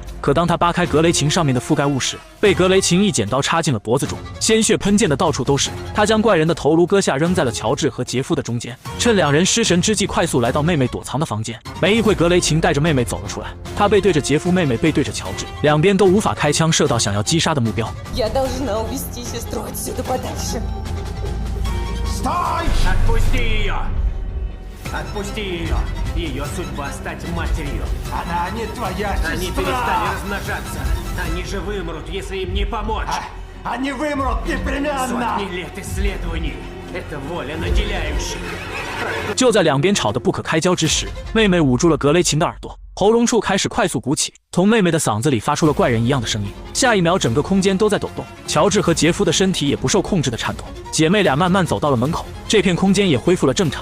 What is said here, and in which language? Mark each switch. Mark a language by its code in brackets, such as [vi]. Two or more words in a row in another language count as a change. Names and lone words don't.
[zh] 可当他扒开格雷琴上面的覆盖物时，被格雷琴一剪刀插进了脖子中，鲜血喷溅的到处都是。他将怪人的头颅割下，扔在了乔治和杰夫的中间，趁两人失神之际，快速来到妹妹躲藏的房间。没一会，格雷琴带着妹妹走了出来，他背对着杰夫，妹妹背对着乔治，两边都无法开枪射到想要击杀的目标。 [ru] Отпусти ее! Ее судьба стать матерью. Она не твоя сестра! Они перестали размножаться. Они же вымрут, если им не помочь. Они вымрут непременно! Сотни лет исследований. Это воля наделяющих. [zh] 就在两边吵得不可开交之时，妹妹捂住了格雷琴的耳朵，喉咙处开始快速鼓起，从妹妹的嗓子里发出了怪人一样的声音。下一秒，整个空间都在抖动，乔治和杰夫的身体也不受控制的颤抖。姐妹俩慢慢走到了门口，这片空间也恢复了正常。